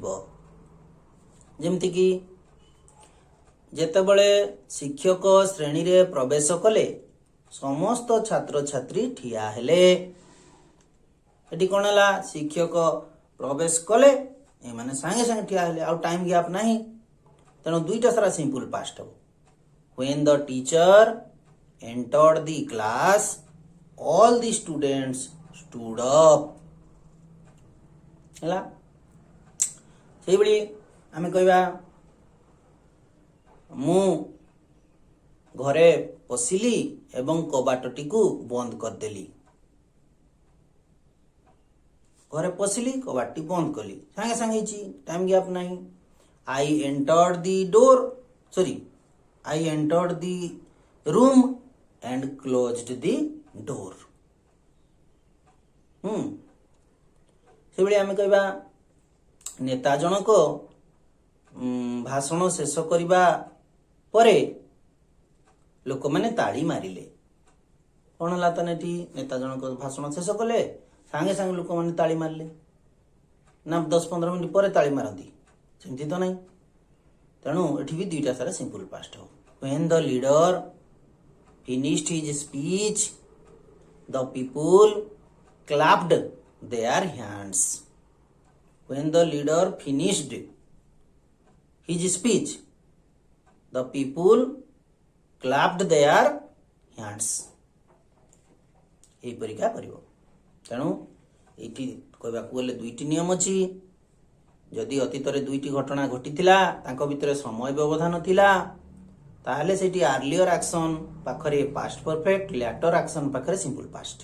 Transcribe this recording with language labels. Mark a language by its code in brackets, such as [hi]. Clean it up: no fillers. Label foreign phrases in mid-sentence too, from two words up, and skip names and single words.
[or] ଯେମିତିକି ଯେତେବେଳେ ଶିକ୍ଷକ ଶ୍ରେଣୀରେ ପ୍ରବେଶ କଲେ ସମସ୍ତ ଛାତ୍ରଛାତ୍ରୀ ଠିଆ ହେଲେ। ଏଠି କ'ଣ ହେଲା? ଶିକ୍ଷକ ପ୍ରବେଶ କଲେ, ଏମାନେ ସାଙ୍ଗେ ସାଙ୍ଗେ ଠିଆ ହେଲେ, ଆଉ [en] time gap [or] ନାହିଁ। ତେଣୁ ଦୁଇଟା ସାରା [en] simple past [or] ହେବ। [en] When the teacher entered the class, all the students stood up. [or] ହେଲା, ସେଇଭଳି ଆମେ କହିବା ମୁଁ ଘରେ ପଶିଲି ଏବଂ କବାଟଟିକୁ ବନ୍ଦ କରିଦେଲି। ଘରେ ପଶିଲି, କବାଟଟି ବନ୍ଦ କଲି, ସାଙ୍ଗେ ସାଙ୍ଗେ ହେଇଛି, [en] time gap [or] ନାହିଁ। [en] I entered the room and closed the door. [or] ସେଭଳି ଆମେ କହିବା ନେତା ଜଣକ ଭାଷଣ ଶେଷ କରିବା ପରେ ଲୋକମାନେ ତାଳି ମାରିଲେ। କ'ଣ ହେଲା ତାହେଲେ? ଏଠି ନେତା ଜଣକ ଭାଷଣ ଶେଷ କଲେ, ସାଙ୍ଗେ ସାଙ୍ଗେ ଲୋକମାନେ ତାଳି ମାରିଲେ ନା 10-15 ମିନିଟ୍ ପରେ ତାଳି ମାରନ୍ତି? ସେମିତି ତ ନାହିଁ। ତେଣୁ ଏଠି ବି ଦୁଇଟା ସାରା [en] simple past [or] ହେବ। [en] When the leader finished his speech, the people clapped their hands. When the leader finished his speech, the people clapped their hands. [or] ଏହିପରିକା କରିବ। ତେଣୁ ଏଇଠି କହିବାକୁ ଗଲେ ଦୁଇଟି ନିୟମ ଅଛି। ଯଦି ଅତୀତରେ ଦୁଇଟି ଘଟଣା ଘଟିଥିଲା, ତାଙ୍କ ଭିତରେ ସମୟ ବ୍ୟବଧାନ ଥିଲା, ତାହେଲେ ସେଇଠି [en] earlier action [or] ପାଖରେ [en] past perfect, later action [or] ପାଖରେ [en] simple past.